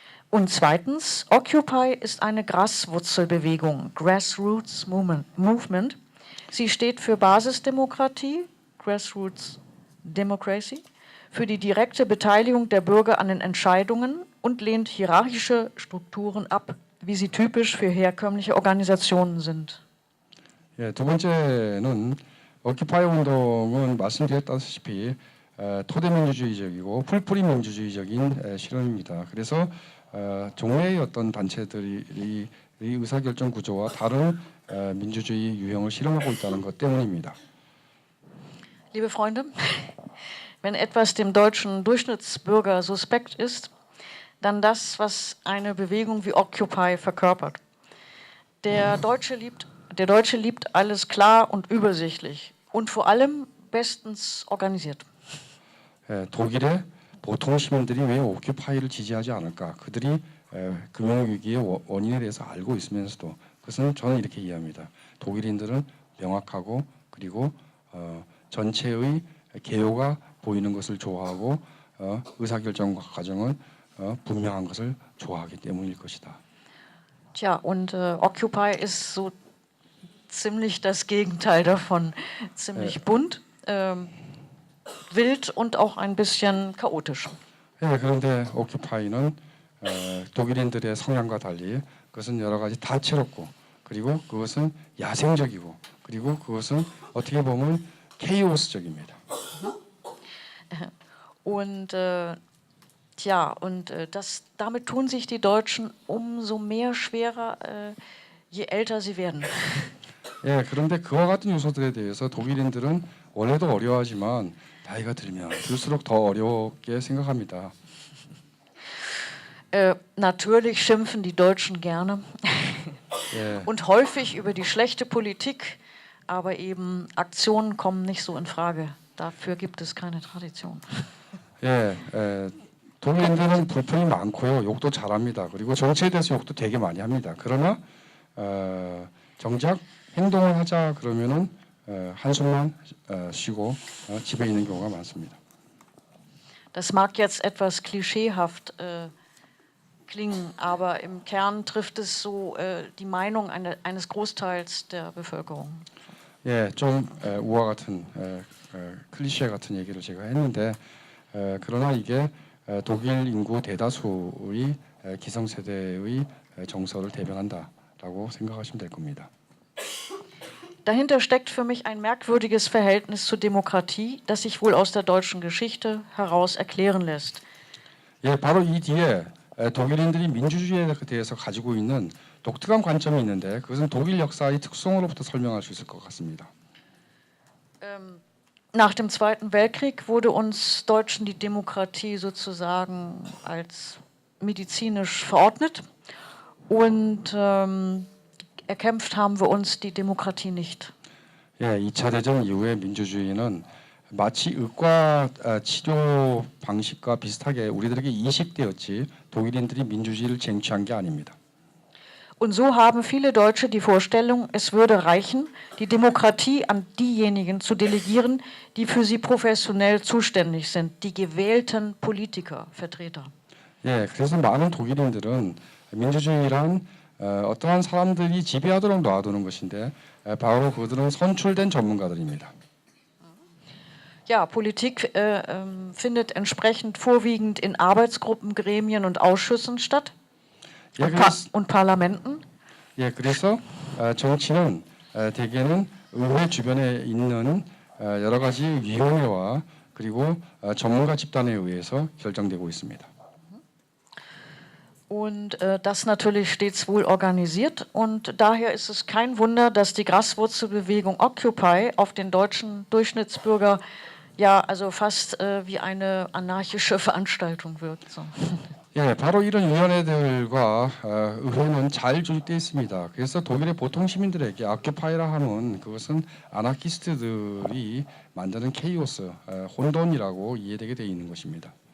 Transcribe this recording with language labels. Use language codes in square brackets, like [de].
[de] Und zweitens, Occupy ist eine Graswurzelbewegung, [en] Grassroots Movement. [de] Sie steht für Basisdemokratie, [en] Grassroots Democracy, [de] für die direkte Beteiligung der Bürger an den Entscheidungen und lehnt hierarchische Strukturen ab, wie sie typisch für herkömmliche Organisationen sind. [ko] 두 번째는 오큐파이 운동은 말씀드렸다시피 토대민주주의적이고 풀뿌리 민주주의적인 실험입니다. 그래서 종래의 어떤 단체들이 의사결정 구조와 다른 민주주의 유형을 실험하고 있다는 것 때문입니다. [de] Liebe Freunde, wenn etwas dem deutschen Durchschnittsbürger suspekt ist, dann das, was eine Bewegung wie Occupy verkörpert. Der Deutsche liebt alles klar und übersichtlich und vor allem bestens organisiert. [ko] 독일의 보통 시민들이 왜 오큐파이를 지지하지 않을까? 그들이 금융위기의 원인에 대해서 알고 있으면서도 그것은 저는 이렇게 이해합니다. 독일인들은 명확하고 그리고 전체의 개요가 보이는 것을 좋아하고 의사결정 과정은 분명한 것을 좋아하기 때문일 것이다. [de] Tja, und Occupy ist so ziemlich das Gegenteil davon. Ziemlich bunt, wild und auch ein bisschen chaotisch. [ko] 그런데 오큐파이는 독일인들의 성향과 달리 그것은 여러 가지 다채롭고 그리고 그것은 야생적이고 그리고 그것은 어떻게 보면 케이오스적입니다. [de] Und damit tun sich die Deutschen umso mehr schwerer, je älter sie werden. [ko] 예, 그런데 그와 같은 요소들에 대해서 독일인들은 원래도 어려워하지만 나이가 들면 들수록 더 어렵게 생각합니다. [de] Natürlich schimpfen die Deutschen gerne [ko] 예, [de] und häufig über die schlechte Politik, aber eben Aktionen kommen nicht so in Frage. Dafür gibt es keine Tradition. [ko] 예, 독일인들은 불평이 많고요, 욕도 잘합니다. 그리고 정치에 대해서 욕도 되게 많이 합니다. 그러나 정작 행동을 하자 그러면은 한숨만 쉬고 집에 있는 경우가 많습니다. [de] Das mag jetzt etwas klischeehaft klingen, aber im Kern trifft es so die Meinung eines Großteils der Bevölkerung. [ko] 예, 좀 우화 같은 클리셰 같은 얘기를 제가 했는데 그러나 이게 독일 인구 대다수의 기성세대의 정서를 대변한다라고 생각하시면 될 겁니다. [de] Dahinter steckt für mich ein merkwürdiges Verhältnis zur Demokratie, das sich wohl aus der deutschen Geschichte heraus erklären lässt. [ko] 예, 바로 이 뒤에 독일인들이 민주주의에 대해서 가지고 있는 독특한 관점이 있는데 그것은 독일 역사의 특성으로부터 설명할 수 있을 것 같습니다. [de] Nach dem Zweiten Weltkrieg wurde uns Deutschen die Demokratie sozusagen als medizinisch verordnet und erkämpft haben wir uns die Demokratie nicht. [ko] 예, 2차 대전 이후에 민주주의는 마치 의과 치료 방식과 비슷하게 우리들에게 이식되었지 독일인들이 민주주의를 쟁취한 게 아닙니다. [de] Und so haben viele Deutsche die Vorstellung, es würde reichen, die Demokratie an diejenigen zu delegieren, die für sie professionell zuständig sind, die gewählten Politiker, Vertreter. [ko] 예, 그래서 많은 독일인들은 민주주의란 어떠한 사람들이 지배하도록 놔두는 것인데 바로 그들은 선출된 전문가들입니다. [de] Ja, Politik findet entsprechend vorwiegend in Arbeitsgruppen, Gremien und Ausschüssen statt und Parlamenten. [ko] 예, 그래서 정치는 대개는 의회 주변에 있는 여러 가지 위원회와 그리고 전문가 집단에 의해서 결정되고 있습니다. [de] Und das natürlich stets wohl organisiert. Und daher ist es kein Wunder, dass die Graswurzelbewegung Occupy auf den deutschen Durchschnittsbürger ja also fast wie eine anarchische Veranstaltung wirkt. So. [ko] 예, 바로 이런 위원회들과 의회는 잘 조직되어 있습니다. 그래서 독일의 보통 시민들에게 아큐파이라 하면 그것은 아나키스트들이 만드는 케이오스, 혼돈이라고 이해되게 되어 있는 것입니다.